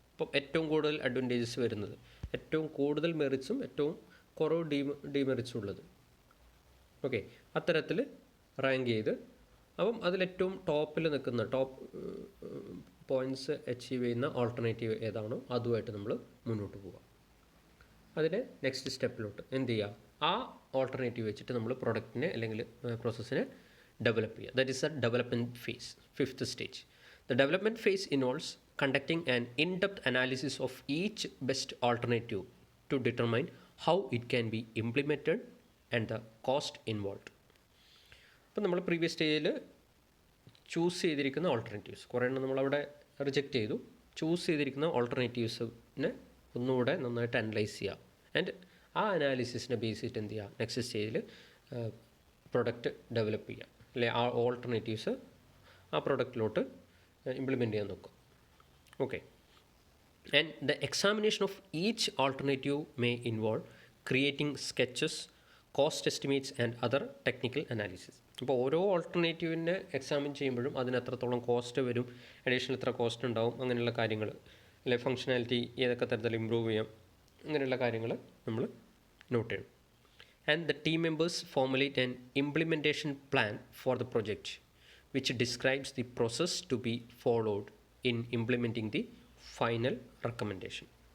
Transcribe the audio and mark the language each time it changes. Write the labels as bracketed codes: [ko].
[ml] അപ്പം ഏറ്റവും കൂടുതൽ അഡ്വാൻറ്റേജസ് വരുന്നത്, ഏറ്റവും കൂടുതൽ മെറിറ്റ്സും ഏറ്റവും കുറവ് ഡിമെറിറ്റ്സും ഉള്ളത്, ഓക്കെ, അത്തരത്തിൽ റാങ്ക് ചെയ്ത് അപ്പം അതിലേറ്റവും ടോപ്പിൽ നിൽക്കുന്ന ടോപ്പ് പോയിൻറ്റ്സ് അച്ചീവ് ചെയ്യുന്ന ഓൾട്ടർനേറ്റീവ് ഏതാണോ അതുമായിട്ട് നമ്മൾ മുന്നോട്ട് പോവുക. അതിന് നെക്സ്റ്റ് സ്റ്റെപ്പിലോട്ട് എന്ത് ചെയ്യുക, ആ ഓൾട്ടർനേറ്റീവ് വെച്ചിട്ട് നമ്മൾ പ്രൊഡക്റ്റിനെ അല്ലെങ്കിൽ പ്രോസസ്സിനെ ഡെവലപ്പ് ചെയ്യുക. [en] That is a development phase, fifth stage. The development phase involves conducting an in-depth analysis of each best alternative to determine how it can be implemented and the cost involved. [ml] അപ്പം നമ്മൾ previous സ്റ്റേജിൽ choose ചെയ്തിരിക്കുന്ന alternatives കുറേ എണ്ണം നമ്മളവിടെ reject ചെയ്തു. Choose ചെയ്തിരിക്കുന്ന ഓൾട്ടർനേറ്റീവ്സിനെ ഒന്നുകൂടെ നന്നായിട്ട് അനലൈസ് ചെയ്യുക. ആൻഡ് ആ അനാലിസിസിനെ ബേസ് ചെയ്തിട്ട് എന്ത് ചെയ്യുക, നെക്സ്റ്റ് സ്റ്റേജിൽ പ്രൊഡക്റ്റ് ഡെവലപ്പ് ചെയ്യുക, അല്ലെ ആ ഓൾട്ടർനേറ്റീവ്സ് ആ പ്രൊഡക്റ്റിലോട്ട് ഇംപ്ലിമെൻറ്റ് ചെയ്യാൻ നോക്കുക. [en] Okay, and the examination of each alternative may involve creating sketches, cost estimates and other technical analysis. [ml] അപ്പോൾ ഓരോ ഓൾട്ടർനേറ്റീവിനെ എക്സാമിൻ ചെയ്യുമ്പോഴും അതിന് എത്രത്തോളം കോസ്റ്റ് വരും, അഡീഷണൽ എത്ര കോസ്റ്റ് ഉണ്ടാവും, അങ്ങനെയുള്ള കാര്യങ്ങൾ, അല്ലെ ഫങ്ഷനാലിറ്റി ഏതൊക്കെ തരത്തിൽ ഇമ്പ്രൂവ് ചെയ്യാം, അങ്ങനെയുള്ള കാര്യങ്ങൾ നമ്മൾ നോട്ട് ചെയ്യണം. [en] And the team members formulate an implementation plan for the project which describes the process to be followed in implementing the final recommendation.